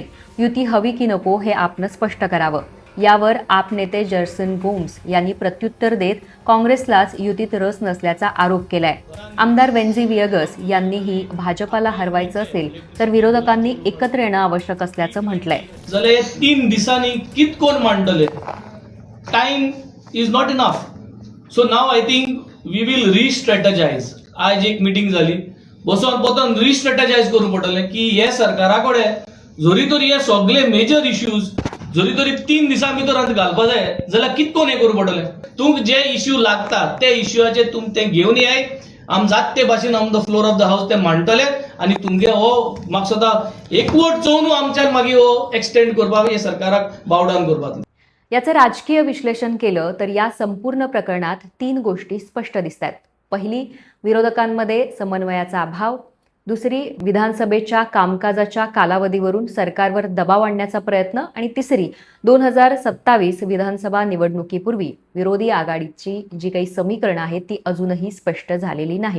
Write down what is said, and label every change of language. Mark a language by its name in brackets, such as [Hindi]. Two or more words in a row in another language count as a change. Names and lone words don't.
[Marathi] युती हवी की नको हे आपनं स्पष्ट करावं. यावर आप नेते जर्सन गोम्स यांनी प्रत्युत्तर देत काँग्रेसलाच युतीत रस नसल्याचा आरोप केलाय. आमदार वेन्झी वियगस यांनीही भाजपाला हरवायचं असेल तर विरोधकांनी एकत्र येणं आवश्यक असल्याचं म्हटलंय. [Konkani] जाल्यार 3 दिसांनी कितकोन मांडटले? [English] time is not enough. so now I think we will restrategize. [Konkani] आज एक मिटींग जाली, बसोन पोतोन रिस्ट्रॅटेजायज करूंक पडटलें की हे सरकारा कडेन जरी तरी हे सगळे [English] major issues [Konkani] जरी तरी 3 दिसां भितर घालपा जाय जाल्यार कितकोन हें करूंक पडटलें. तुमकां जे इश्यू लागतात ते इश्यूआचेर तुम ते घेवन येय, आम जात ते भाशेन [English] on the floor of the house [Konkani] ते मांडटले आनी तुमगे हो म्हाका सदां एकवट चोवन आमच्यान मागीर हो एक्सटेंड करपाक हे सरकाराक बावडावन करपाक. [Marathi] याचं राजकीय विश्लेषण केलं तर या संपूर्ण प्रकरणात 3 गोष्टी स्पष्ट दिसतात. पहिली, विरोधकांमध्ये समन्वयाचा अभाव. दुसरी, विधानसभेच्या कामकाजाच्या कालावधीवरून सरकारवर दबाव आणण्याचा प्रयत्न. आणि तिसरी, 2027 विधानसभा निवडणुकीपूर्वी विरोधी आघाडीची जी काही समीकरणं आहेत ती अजूनही स्पष्ट झालेली नाहीत.